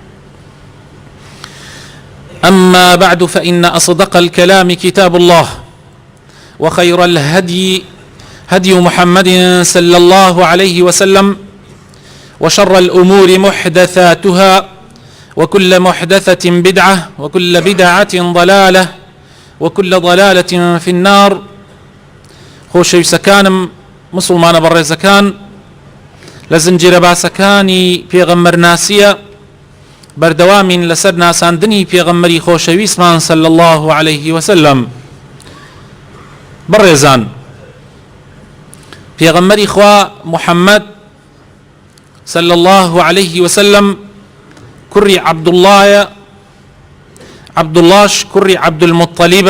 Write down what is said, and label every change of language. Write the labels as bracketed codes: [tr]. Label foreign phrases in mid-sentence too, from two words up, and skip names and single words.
[ar] أما بعد، فإن أصدق الكلام كتاب الله، وخير الهدي هدي محمد صلى الله عليه وسلم، وشر الأمور محدثاتها، وكل محدثة بدعة، وكل بدعة ضلالة، وكل ضلالة في النار. [ckb] خۆشەویستەکانم مسلمانە بەڕێزەکان، لە زنجیرە باسەکانی پێغەمبەرناسیە بەردەوامین لەسەر ناساندنی پێغەمبەری خۆشەویستمان [ar] صلی الله عليه وسلم. [ckb] بەڕێزان، پێغەمبەری خوا محەممەد [ar] صلی الله عليه وسلم [ckb] کوڕی عەبدوڵڵایە، عەبدوڵڵاش کوڕی عەبدولموطەلیبە.